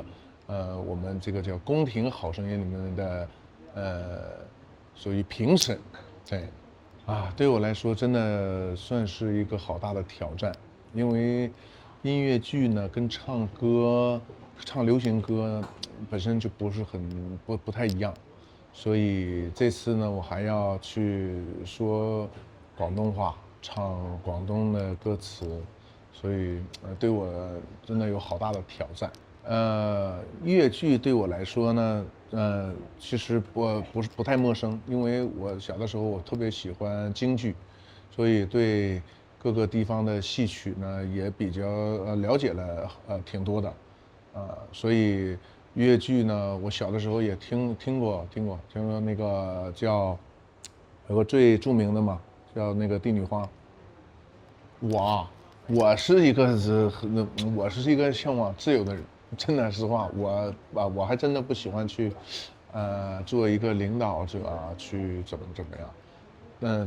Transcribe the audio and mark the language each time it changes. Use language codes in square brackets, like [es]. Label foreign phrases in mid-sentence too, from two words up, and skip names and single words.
[zh] 我們這個叫宮廷好聲音裏面的，屬於評審，對，對我來說真的算是一個好大的挑戰，因為音樂劇呢跟唱歌、唱流行歌本身就不是不太一樣，所以這次呢我還要去說廣東話，唱廣東的歌詞，所以對我真的有好大的挑戰。粵劇對我來說呢，其實不太陌生，因為我小的時候我特別喜歡京劇，所以對各個地方的戲曲呢也比較了解了挺多的，所以粵劇呢我小的時候也聽過那個叫有個最著名的嘛，叫那個帝女花。我是一個向往自由的人。真的實話，我還真的不喜歡去做一个领导者去怎么样。